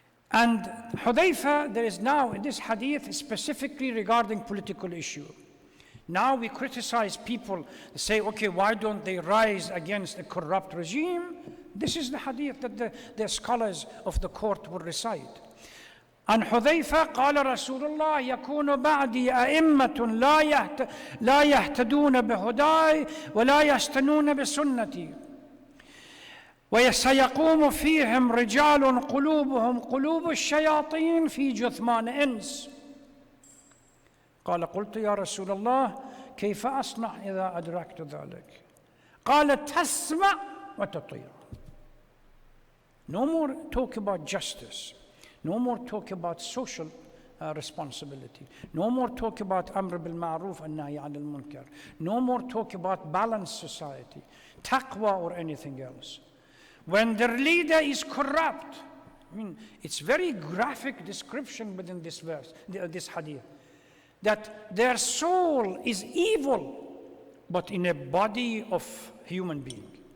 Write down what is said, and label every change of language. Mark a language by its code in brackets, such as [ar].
[en] And Hudayfa, there is now in this hadith specifically regarding political issue. Now we criticize people, say, okay, why don't they rise against a corrupt regime? This is the hadith that the scholars of the court will recite. [ar] عن حذيفة قال رسول الله يكون بعدي أئمة لا يهتدون بهداي ولا يستنون بسنتي وسيقوم فيهم رجال قلوبهم قلوب الشياطين في جثمان إنس. قال قلت يا رسول الله كيف أصنع إذا أدركت ذلك؟ قال تسمع وتطيع. [en] No more talk about justice. No more talk about social responsibility. No more talk about amr bil ma'ruf and nahy anil munkar. No more talk about balanced society, taqwa or anything else. When their leader is corrupt, I mean, it's very graphic description within this verse, this hadith, that their soul is evil, but in a body of human being.